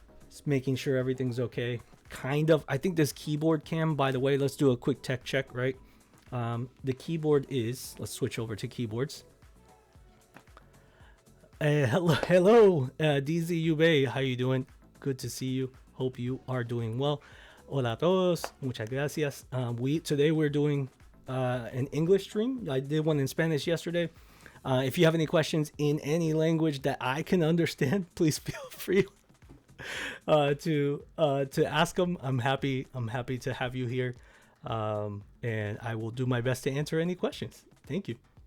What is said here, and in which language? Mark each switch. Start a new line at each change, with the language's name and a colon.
English: Just making sure everything's okay. Kind of. I think this keyboard cam, by the way, let's do a quick tech check, right? The keyboard is, let's switch over to keyboards. Hello, DZUB, how you doing? Good to see you. Hope you are doing well.
Spanish: Hola a todos, muchas gracias.
English: Today we're doing an English stream. I did one in Spanish yesterday. If you have any questions in any language that I can understand, please feel free to ask them. I'm happy to have you here. And I will do my best to answer any questions. Thank you.